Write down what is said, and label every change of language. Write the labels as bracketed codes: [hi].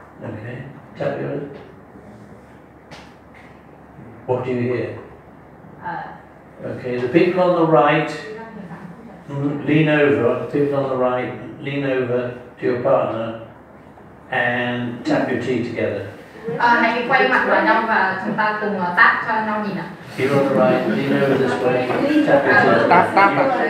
[en] Okay. Tap your lips. What do you hear? Okay. The people on the right lean over. The people on the right lean over to your partner and tap your teeth together. [vi] Hãy quay mặt vào nhau và chúng ta cùng tap cho nhau nhìn ạ. [en] You're on the right, lean over this way, tap your teeth.